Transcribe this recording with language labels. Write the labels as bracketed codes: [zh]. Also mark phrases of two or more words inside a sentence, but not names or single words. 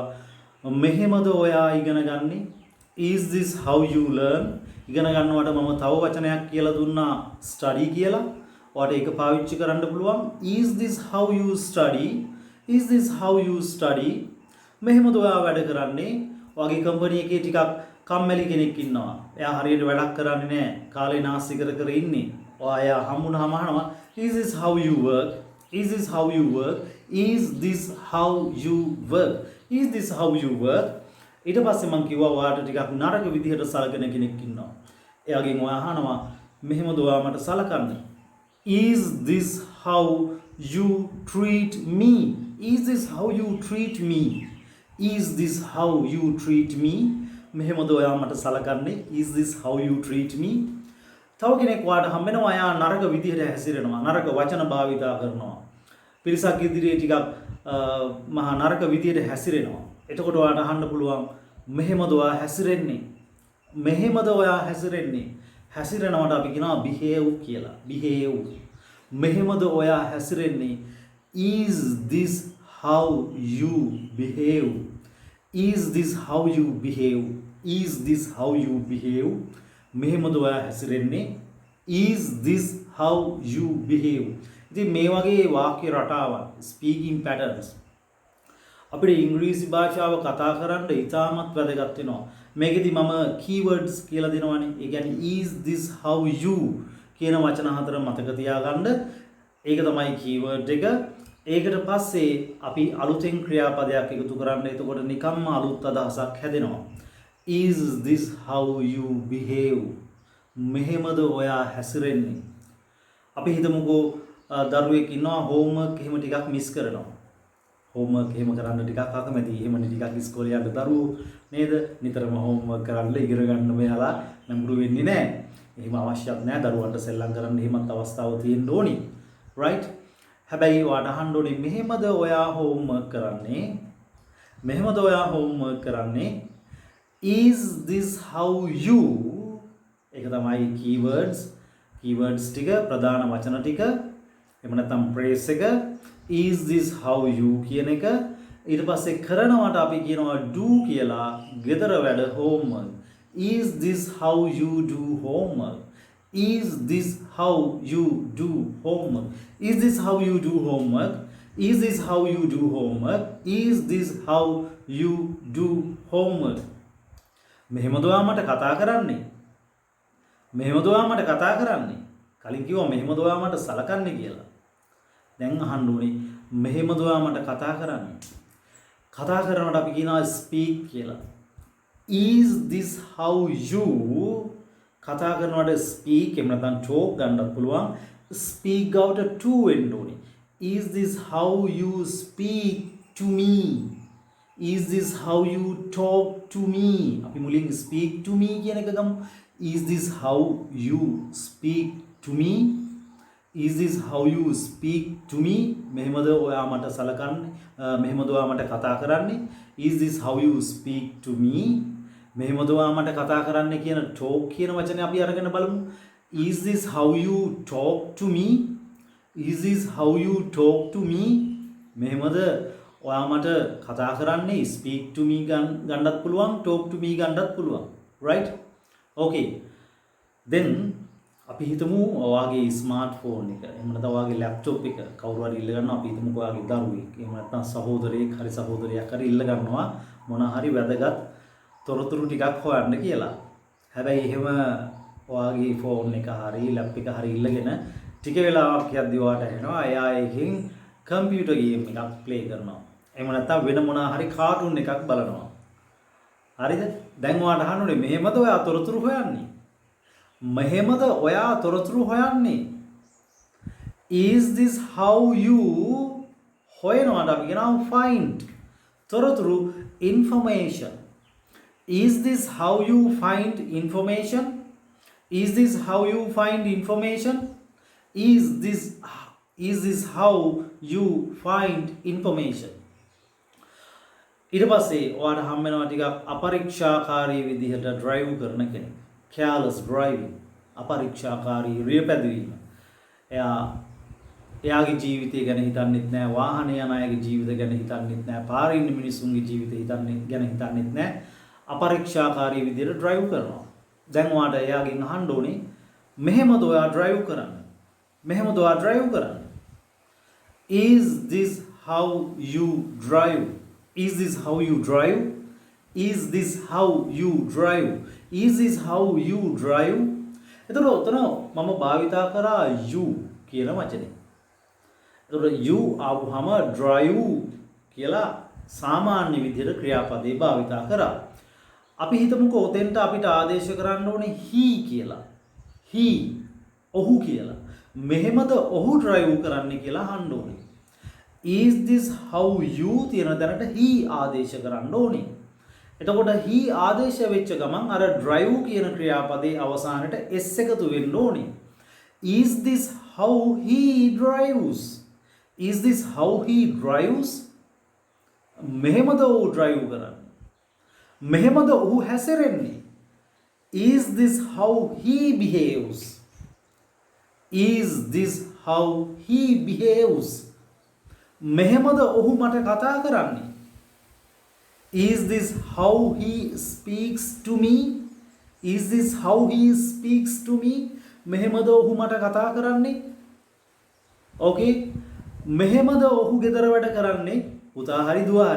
[si] මෙහෙමද ඔයා ඉගෙන ගන්නේ? [en] is this how you learn? [si] ඉගෙන ගන්නවට මම තව වචනයක් කියලා දුන්නා study කියලා. ඔයාට ඒක පාවිච්චි කරන්න පුළුවන්. [en] is this how you study? is this how you study? [si] මෙහෙමද ඔයා වැඩ කරන්නේ? ඔයාගේ කම්පැනි එකේ ටිකක් කම්මැලි කෙනෙක් ඉන්නවා. එයා හරියට වැඩක් කරන්නේ නැහැ. කාලේ නාස්ති කර ඉන්නේ. ඔයා හම්බුනහම අහනවා [en] is this how you work? is this how you work? is this how you work? is this how you work? [si] ඊට පස්සේ මම කිව්වා ඔයාට ටිකක් නරක විදිහට සලකන කෙනෙක් ඉන්නවා. එයාගෙන් ඔයා අහනවා මෙහෙමද ඔයා මට සලකන්නේ? [en] is this how you treat me? is this how you treat me? is this how you treat me? [si] මෙහෙමද ඔයා මට සලකන්නේ? [en] is this how you treat me? [si] තව කෙනෙක් වාට හම්බෙනවා එයා නරක විදිහට හැසිරෙනවා, නරක වචන භාවිතා කරනවා, පිරිසක් ඉදිරියේ ටිකක් මහා නරක විදිහට හැසිරෙනවා. එතකොට ඔයාට අහන්න පුළුවන් මෙහෙමද ඔයා හැසිරෙන්නේ? මෙහෙමද ඔයා හැසිරෙන්නේ? හැසිරෙනවට අපි කියනවා behave කියලා. behave. මෙහෙමද ඔයා හැසිරෙන්නේ? [en] is this how you behave? is this how you behave? is this how you behave? [si] මෙහෙමද ඔයා හැසිරෙන්නේ? [en] is this how you behave? [si] ඉතින් මේ වගේ වාක්‍ය රටාවන් [en] speaking patterns [si] අපිට ඉංග්‍රීසි භාෂාව කතා කරන්න ඉතාමත් වැදගත් වෙනවා. මේකෙදි මම keywords කියලා දෙනවානේ. ඒ කියන්නේ [en] is this how you [si] කියන වචන හතර මතක තියාගන්න. ඒක තමයි keyword එක. ඒකට පස්සේ අපි අලුතෙන් ක්‍රියාපදයක් එකතු කරන්න. එතකොට නිකම්ම අලුත් අදහසක් හැදෙනවා. [en] is this how you behave? [si] මෙහෙමද ඔයා හැසිරෙන්නේ? අපි හිතමුකෝ දරුවෙක් ඉන්නවා homework එහෙම ටිකක් මිස් කරනවා. homework එහෙම කරන්න ටිකක් අකමැති. එහෙමනේ ටිකක් ඉස්කෝලේ යන්න දරුවෝ නේද? නිතරම homework කරන්න ඉගෙන ගන්න මෙයාලා නම්බුරු වෙන්නේ නැහැ. එහෙම අවශ්‍යත් නැහැ. දරුවන්ට සෙල්ලම් කරන්න එහෙමත් අවස්ථාව තියෙන්න ඕනි. right? හැබැයි ඔයාට අහන්න ඕනේ මෙහෙමද ඔයා homework කරන්නේ? මෙහෙමද ඔයා homework කරන්නේ? [en] is this how you? [si] ඒක තමයි keywords. keywords ටික ප්‍රධාන වචන ටික. එහෙම නැත්නම් phrase එක [en] is this how you [si] කියන එක. ඊට පස්සේ කරනවට අපි කියනවා do කියලා. ගෙදර වැඩ homework. [en] is this how you do homework? is this how you do homework? is this how you do homework? is this how you do homework? is this how you do homework? [si] මෙහෙමද ඔයා මට කතා කරන්නේ? මෙහෙමද ඔයා මට කතා කරන්නේ? කලින් කිව්වා මෙහෙමද ඔයා මට සලකන්නේ කියලා. දැන් අහන්න ඕනේ මෙහෙමද ඔයා මට කතා කරන්නේ? කතා කරනකොට අපි කියනවා speak කියලා. [en] is this how you [si] කතා කරනකොට speak එහෙම නැත්නම් talk ගන්නත් පුළුවන්. [en] speak out to [si] වෙන්න ඕනේ. [en] is this how you speak to me? is this how you talk to me? [si] අපි මුලින් [en] speak to me [si] කියන එක ගමු. [en] is this how you speak to me? is this how you speak to me [si] මෙහෙමද ඔයා මට සලකන්නේ මෙහෙමද ඔයා මට කතා කරන්නේ [en] is this how you speak to me [si] මෙහෙමද ඔයා මට කතා කරන්නේ කියන talk කියන වචනේ අපි අරගෙන බලමු [en] is this how you talk to me is this how you talk to me [si] මෙහෙමද ඔයා මට කතා කරන්නේ [en] speak to me [si] ගන්නත් පුළුවන් [en] talk to me [si] ගන්නත් පුළුවන් [en] right okay then [si] අපි හිතමු ඔයාගේ ස්මාර්ට්ෆෝන් එක එහෙම නැත්නම් ඔයාගේ ලැප්ටොප් එක කවුරු හරි ඉල්ල ගන්නවා අපි හිතමුකෝ ඔයාගේ දරුවෙක් එහෙම නැත්නම් සහෝදරයෙක් හරි සහෝදරියක් හරි ඉල්ල ගන්නවා මොන හරි වැදගත් තොරතුරු ටිකක් හොයන්න කියලා. හැබැයි එහෙම ඔයාගේ ෆෝන් එක හරි ලැප් එක හරි ඉල්ලගෙන ටික වෙලාවක් යද්දී ඔයාට එනවා එයා එකකින් [en] computer game [si] එකක් ප්ලේ කරනවා. එහෙම නැත්නම් වෙන මොන හරි කාටුන් එකක් බලනවා. හරිද? දැන් ඔයාට අහන්නේ මෙහෙමද ඔයා තොරතුරු හොයන්නේ? මෙහෙමද ඔයා තොරතුරු හොයන්නේ? [en] Is this how you [si] හොයනවාට අපි කියනවා [en] find තොරතුරු information. Is this how you find information? Is this how you find information? Is this how you find information? [si] ඊට පස්සේ ඔයාට හම් වෙනවා ටිකක් අපරීක්ෂාකාරී විදිහට drive කරන කෙනෙක්. [en] careless driving [si] අපරීක්ෂාකාරී රියපැදවීම. එයාගේ ජීවිතය ගැන හිතන්නෙත් නැහැ, වාහන යන අයගේ ජීවිත ගැන හිතන්නෙත් නැහැ, පාරේ ඉන්න මිනිස්සුන්ගේ ජීවිත ගැන හිතන්නෙත් නැහැ. අපරීක්ෂාකාරී විදිහට drive කරනවා. දැන් ඔයාට එයාගෙන් අහන්න ඕනේ මෙහෙමද ඔයා drive කරන්නේ? මෙහෙමද ඔයා drive කරන්නේ? [en] Is this how you drive? Is this how you drive? Is this how you drive? Is this how you drive? [si] එතකොට උතන මම භාවිතා කරා you කියන වචනේ. එතකොට you ආවම drive කියලා සාමාන්‍ය විදිහට ක්‍රියාපදේ භාවිතා කරා. අපි හිතමුකෝ උතෙන්ට අපිට ආදේශ කරන්න ඕනේ he කියලා. he ඔහු කියලා. මෙහෙමද ඔහු drive කරන්නේ කියලා අහන්න ඕනේ. [en] Is this how you [si] කියන දැනට he ආදේශ කරන්න ඕනේ. එතකොට he ආදේශ වෙච්ච ගමන් අර drive කියන ක්‍රියාපදේ අවසානට s එකතු වෙන්න ඕනේ. [en] Is this how he drives? Is this how he drives? [si] මෙහෙමද ඔහු drive කරන්නේ? මෙහෙමද ඔහු හැසිරෙන්නේ? [en] Is this how he behaves? Is this how he behaves? [si] මෙහෙමද ඔහු මට කතා කරන්නේ? [en] Is this how he speaks to me? Is this how he speaks to me? [si] මෙහෙමද ඔහු මට කතා කරන්නේ? Okay. මෙහෙමද ඔහු ගෙදර වැඩ කරන්නේ? පුතා හරි දුව හරි.